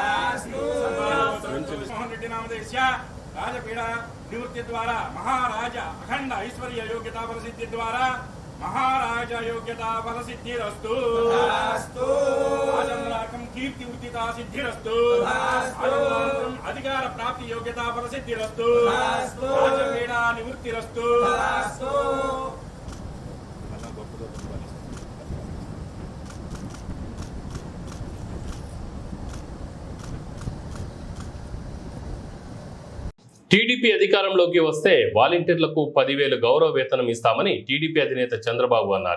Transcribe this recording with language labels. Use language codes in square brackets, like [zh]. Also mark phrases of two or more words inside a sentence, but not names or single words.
[sa] मोहन रेड्डी नामधेयस्य राजपीड़ा निवृत्ति द्वारा महाराज अखंड ऐश्वर्य योग्यता फल सिद्धि द्वारा महाराज योग्यता फल सिद्धिरस्तु राजमराकं कीर्ति उदिता सिद्धिरस्तु अधिकार प्राप्ति योग्यता फल सिद्धिरस्तु राजपीड़ा निवृत्तिरस्तु [te] టీడీపీ అధికారంలోకి వస్తే వాలంటీర్లకు 10,000 గౌరవ వేతనం ఇస్తామని టీడీపీ అధినేత చంద్రబాబు అన్నారు.